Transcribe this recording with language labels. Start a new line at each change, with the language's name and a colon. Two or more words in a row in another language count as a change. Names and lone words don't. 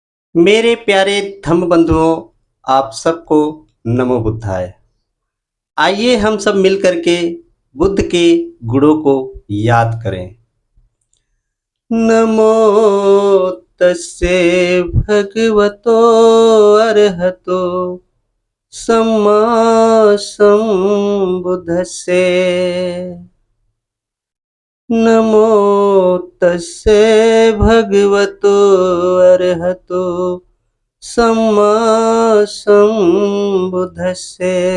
Hindi: मेरे प्यारे धम्म बंधुओं, आप सबको
Pali: नमो बुद्धाय।
Hindi: आइए हम सब मिल करके बुद्ध के गुणों को याद करें।
Pali: नमो तस्से भगवतो अरहतो सम्मा संबुद्धस्से। नमो तस्से भगवतो अरहतो सम्मा संबुद्धस्से।